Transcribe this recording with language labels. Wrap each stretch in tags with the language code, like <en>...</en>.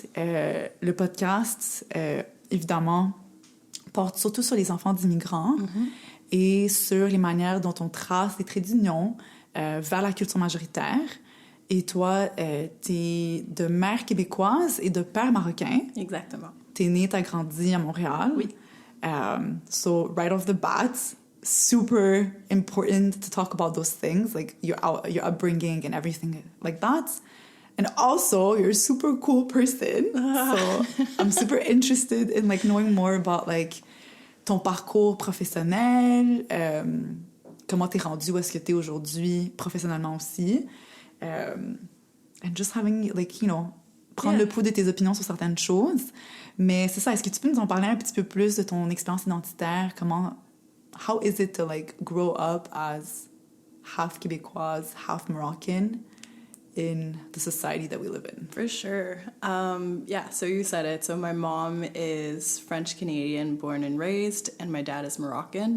<fr>Le podcast, évidemment, porte surtout sur les enfants d'immigrants et sur les manières dont on trace les traits d'union vers la culture majoritaire. Et toi, t'es de mère québécoise et de père marocain. Exactement. T'es née, t'as grandi à Montréal. Oui.</fr> <en>So right off the bat, super important to talk about those things, like your upbringing and everything like that. And also, you're a super cool person. So I'm super interested in like knowing more about like</en> <fr>ton parcours professionnel, comment t'es rendu où est-ce que t'es aujourd'hui professionnellement aussi.</fr> <en>And just having, like, you know,</en> <fr>prendre le pouls de tes opinions sur certaines choses. Mais c'est ça, est-ce que tu peux nous en parler un petit peu plus de ton expérience identitaire?</fr> <en>How is it to, like, grow up as half Québécoise, half Moroccan in the society that we live in? For sure. So you said it. So my mom is French-Canadian, born and raised, and my dad is Moroccan.</en>